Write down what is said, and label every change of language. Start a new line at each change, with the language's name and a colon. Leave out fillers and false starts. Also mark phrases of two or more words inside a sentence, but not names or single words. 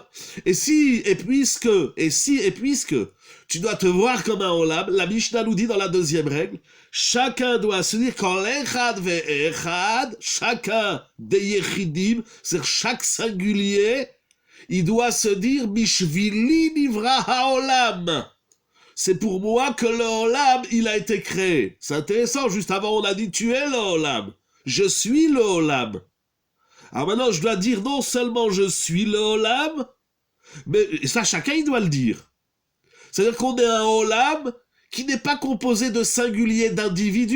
French: Et puisque, tu dois te voir comme un Olam, la Mishnah nous dit dans la deuxième règle, chacun doit se dire qu'en l'
Hebrew: אחד ואחד,
French: chacun des Yechidim, c'est-à-dire chaque singulier, il doit se dire
Hebrew: בשבילי נברא העולם.
French: C'est pour moi que le Olam, il a été créé. C'est intéressant, juste avant on a dit tu es le Olam. Je suis le Olam. Alors maintenant je dois dire non seulement je suis le Olam, mais ça chacun il doit le dire. C'est-à-dire qu'on est un Olam qui n'est pas composé de singuliers d'individus.